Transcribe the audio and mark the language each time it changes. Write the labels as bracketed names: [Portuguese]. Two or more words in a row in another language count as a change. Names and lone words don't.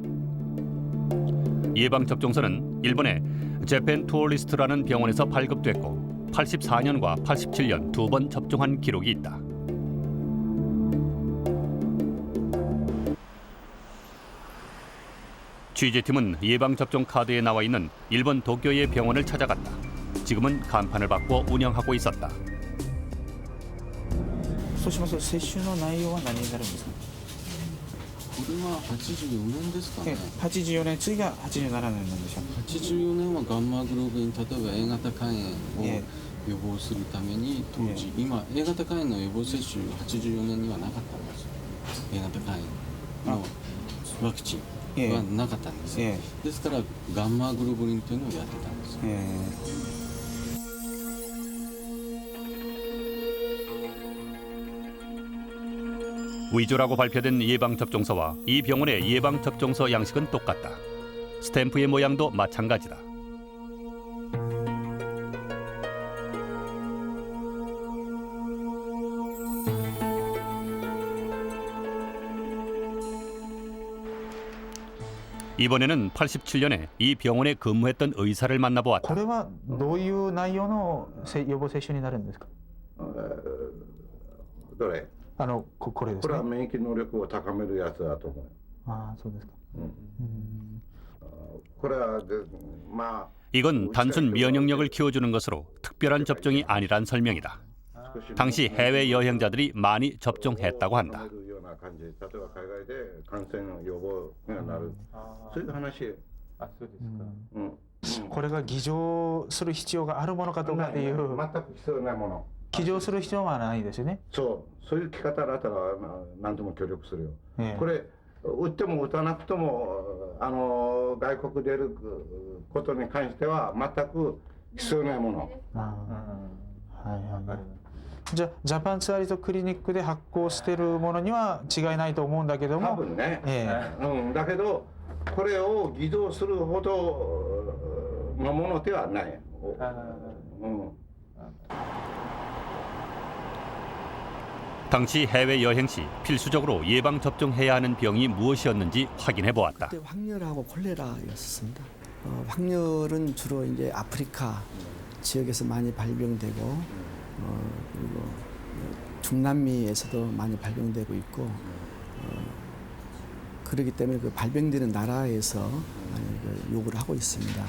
[Korean] 예방접종서는 일본의 재팬 투어리스트라는 병원에서 발급됐고 84년과 87년 두 번 접종한 기록이 있다. 취재팀은 예방접종 카드에 나와 있는 일본 도쿄의 병원을 찾아갔다. 지금은 간판을 바꿔 운영하고 있었다. [Japanese] そうしますと接種の内容は何になるんですか。これは84年ですかね。 84年次が87年なんでしょう。 84年はガンマグロブリン、例えば A 型肝炎をえ予防するために当時、今 A 型肝炎の予防接種84年にはなかったんですよ。 A 型肝炎のワクチンはなかったんですよ。ですからガンマグロブリンというのをやってたんですよ。 [Korean] 위조라고 발표된 예방접종서와 이 병원의 예방접종서 양식은 똑같다. 스탬프의 모양도 마찬가지다. 이번에는 87년에 이 병원에 근무했던 의사를 만나보았다. [Japanese] これはどういう内容の予防接種になるんですか。どれ？これですね。これは免疫能力を高めるやつだと思う。ああ、そうですか。これはまあ [Korean] 이건 단순 면역력을 키워주는 것으로 특별한 접종이 아니란 설명이다. 당시 해외 여행자들이 많이 접종했다고 한다. [Japanese] 例えば海外で感染予防になる。そういう話。あ、そうですか。これが偽造する必要があるものかどうかっていう。全く必要ないもの。偽造する必要はないですよね。そういう聞き方だったら何でも協力するよ。これ打っても打たなくても外国出ることに関しては全く必要ないもの。はいはい。じゃあジャパンツアリストクリニックで発行しているものには違いないと思うんだけども。多分ね。だけどこれを偽造するほどのものではない。 [Korean] 당시 해외 여행 시 필수적으로 예방 접종해야 하는 병이 무엇이었는지 확인해 보았다. 그때 황열하고 콜레라였습니다. 황열은 주로 이제 아프리카 지역에서 많이 발병되고 그리고 중남미에서도 많이 발병되고 있고 그렇기 때문에 그 발병되는 나라에서 많이 요구를 하고 있습니다.